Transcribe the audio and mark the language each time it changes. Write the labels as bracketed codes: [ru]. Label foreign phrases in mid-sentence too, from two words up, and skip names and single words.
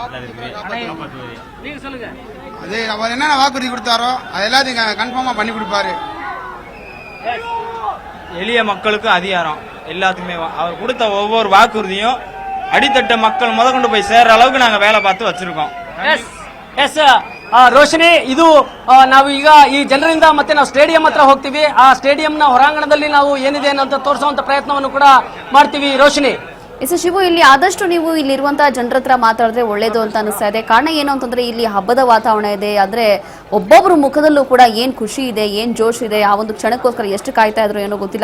[ta] நீங்க சொல்லுங்க. அது அவர் என்னென்ன வாக்குறுதி கொடுத்தாரோ அது எல்லாத்தையும் கன்ஃபார்மா பண்ணி கொடுப்பாரு. எளிய மக்களுக்கு அதிகாரம் எல்லாத்துக்குமே அவர் கொடுத்த ஒவ்வொரு வாக்குறுதியும் அடித்தட்ட மக்கள் கொண்டு போய் சேர்ற அளவுக்கு நாங்க வேலை பார்த்து வச்சிருக்கோம். [kn] ಎಸ್ ರೋಶಿನಿ, ಇದು ನಾವು ಈಗ ಈ ಜನರಿಂದ ಮತ್ತೆ ನಾವು ಸ್ಟೇಡಿಯಂ ಹತ್ರ ಹೋಗ್ತೀವಿ. ಆ ಸ್ಟೇಡಿಯಂನ ಹೊರಾಂಗಣದಲ್ಲಿ ನಾವು ಏನಿದೆ ಅಂತ ತೋರಿಸುವಂತ ಪ್ರಯತ್ನವನ್ನು ಕೂಡ ಮಾಡ್ತೀವಿ. ರೋಶಿನಿ, ಎಸ್ ಶಿವು, ಇಲ್ಲಿ ಆದಷ್ಟು ನೀವು ಇಲ್ಲಿರುವಂತಹ ಜನರ ಹತ್ರ ಮಾತಾಡಿದ್ರೆ ಒಳ್ಳೇದು ಅಂತ ಅನಿಸ್ತಾ ಇದೆ. ಕಾರಣ ಏನು ಅಂತಂದ್ರೆ ಇಲ್ಲಿ ಹಬ್ಬದ ವಾತಾವರಣ ಇದೆ. ಆದ್ರೆ ಒಬ್ಬೊಬ್ರು ಮುಖದಲ್ಲೂ ಕೂಡ ಏನ್ ಖುಷಿ ಇದೆ, ಏನ್ ಜೋಶ್ ಇದೆ, ಆ ಒಂದು ಕ್ಷಣಕ್ಕೋಸ್ಕರ ಎಷ್ಟು ಕಾಯ್ತಾ ಇದ್ರು ಏನೋ ಗೊತ್ತಿಲ್ಲ.